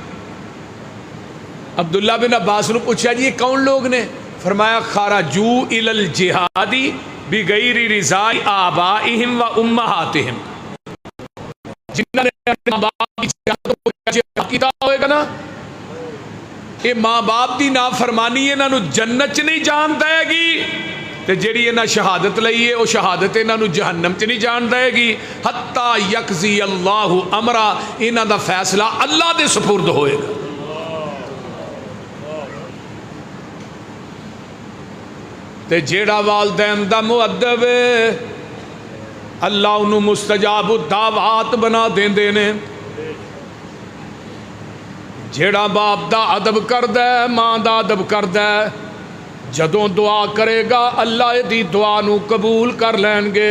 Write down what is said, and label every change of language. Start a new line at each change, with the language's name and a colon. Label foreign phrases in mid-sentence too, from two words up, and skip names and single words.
Punjabi: عبداللہ بن عباس نے پوچھا جی یہ کون لوگ نے؟ فرمایا
Arabic: خرجوا الی الجہاد بغیر رضا آبائہم و امہاتہم،
Punjabi: جنہوں نے اپنے ماں باپ کی جہاد کیتا ہوئے گا نا، یہ ماں باپ دی نافرمانی انہاں نو جنت چ نہیں جان دے گی. تے جیڑی انہاں شہادت لئی ہے وہ شہادت انہاں نو جہنم چ نہیں جان دے گی
Arabic: حتی یقضی اللہ امرا،
Punjabi: انہاں دا فیصلہ اللہ دے سپرد ہوئے گا۔ تے جیڑا والدین دا مؤدب ہے اللہ انہوں
Arabic: مستجاب الدعوات
Punjabi: بنا دیندے نے۔ جیڑا باپ دا ادب کردہ ہے، ماں دا ادب کردہ ہے، جدوں دعا کرے گا اللہ دی دعا نو قبول کر لین گے۔